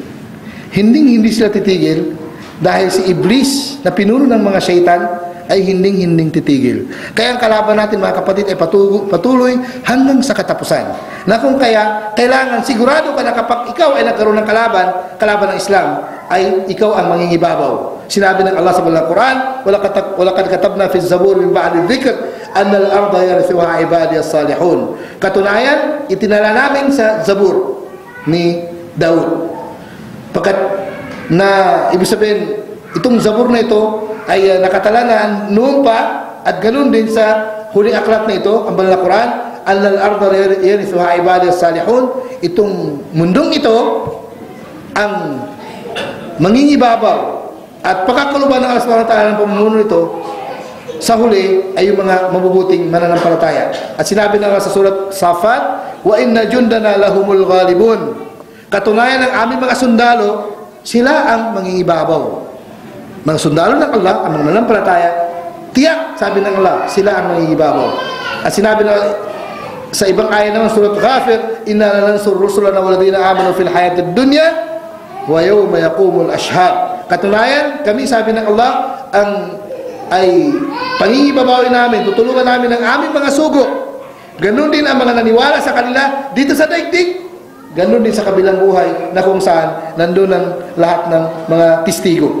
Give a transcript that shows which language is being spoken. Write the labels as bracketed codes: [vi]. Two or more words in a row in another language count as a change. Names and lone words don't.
[tl] Hindi sila titigil dahil si Iblis na pinuno ng mga syaitan ay hinding titigil. Kaya ang kalaban natin mga kapatid ay patuloy hanggang sa katapusan. Na kung kaya, kailangan sigurado ka na kapag ikaw ay nagkaroon ng kalaban ng Islam, ay ikaw ang mangingibabaw. Sinabi ng Allah sa banal na Quran, [ar] ولقد كتبنا في الزبور من بعد الذكر أن الأرض يرثها عبادي الصالحون. [tl] Katunayan, itinala namin sa Zabur ni Daud. Pagkat na ibig sabihin, itong Zabur na ito ay nakatalanan noon pa, at ganoon din sa huling aklat na ito, ang banal na Quran, [ar] أن الأرض يرثها عبادي الصالحون. [tl] Itong mundong ito ang mangingibabaw at pagkakaluban ng Allah [ar] سبحانه وتعالى [tl] ng pamumuno nito sa huli ay yung mga mabubuting mananampalataya. At sinabi na nga sa surat Safat, [ar] وإن جندنا لهم الغالبون. [tl] Katunayan ng aming mga sundalo, sila ang mangingibabaw. Mga sundalo ng Allah, ang mga mananampalataya, tiyak, sabi ng Allah, sila ang mangingibabaw. At sinabi na sa ibang aya naman, [ar] سورة غافر، إنا لننصر رسلنا والذين آمنوا في الحياة الدنيا ويوم يقوم الأشهاد. [tl] Katunayan, kami, sabi ng Allah, ay pangingibabawin namin, tutulungan namin ang aming mga sugo. Ganon din ang mga naniwala sa kanila dito sa daigdig. Ganon din sa kabilang buhay na kung saan nandun ang lahat ng mga testigo.